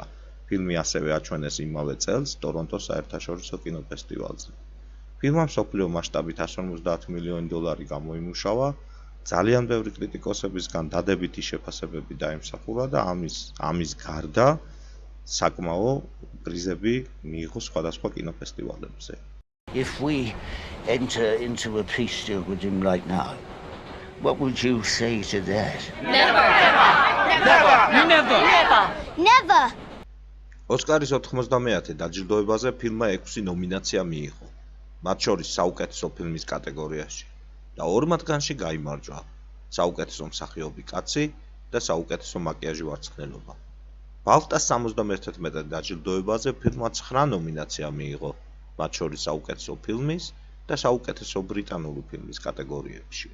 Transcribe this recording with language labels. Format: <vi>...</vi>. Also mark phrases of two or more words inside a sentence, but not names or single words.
<ka>ფილმი ასევე აჩვენეს იმავე წელს ტორონტოს საერთაშორისო კინოფესტივალზე. ფილმმა მსოფლიო მასშტაბით $150 მილიონი გამოიმუშავა, ძალიან ბევრი კრიტიკოსებისგან დადებითი შეფასებები დაიმსახურა და ამის გარდა საკმაო პრიზები მიიღო სხვადასხვა კინოფესტივალებზე.</ka> <en>If we enter into a peace deal with him right now, what would you say to that? Never.</en> <ka>ოსკარის 90-ე დაჯილდოებაზე ფილმმა 6 ნომინაცია მიიღო, მათ შორის საუკეთესო ფილმის კატეგორიაში და 2 მათგანში გაიმარჯვა: საუკეთესო მსახიობი კაცი და საუკეთესო მაკიაჟი ვარცხნილობა. ბალტას 71 დაჯილდოებაზე ფილმმა 9 ნომინაცია მიიღო, მათ შორის საუკეთესო ფილმის და საუკეთესო ბრიტანული ფილმის კატეგორიებში.</ka>